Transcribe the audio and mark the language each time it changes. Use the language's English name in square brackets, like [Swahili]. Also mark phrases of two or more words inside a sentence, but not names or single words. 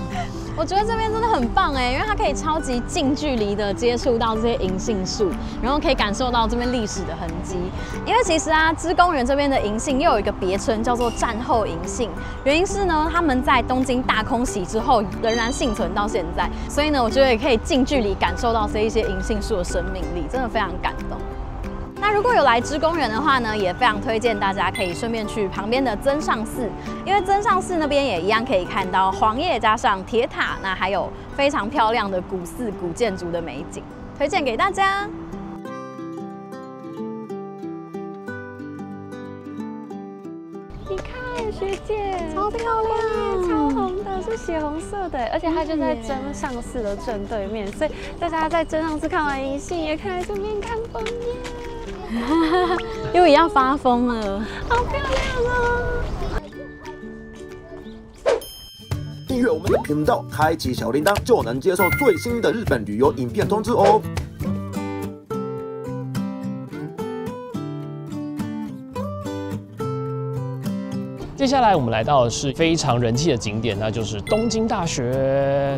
[Chinese] 我覺得這邊真的很棒哎，因為它可以超級近距離的接觸到這些銀杏樹，然後可以感受到這邊歷史的痕跡。因為其實啊，芝公園這邊的銀杏又有一個別稱叫做戰後銀杏，原因是呢，他們在東京大空襲之後仍然幸存到現在，所以呢，我覺得也可以近距離感受到這一些銀杏樹的生命力，真的非常感动。那如果有來芝公園的話呢，也非常推薦大家可以順便去旁邊的增上寺，因為增上寺那邊也一樣可以看到黃葉加上鐵塔，那還有非常漂亮的古寺古建築的美景，推薦給大家。你看學姐，超漂亮，超紅的，是血紅色的，而且它就在增上寺的正對面，所以大家在增上寺看完銀杏，也可以來這邊看楓葉。又要發瘋了，好漂亮哦！訂閱我們的頻道，開啟小鈴鐺，就能接受最新的日本旅遊影片通知哦。接下來我們來到的是非常人氣的景點，那就是東京大學。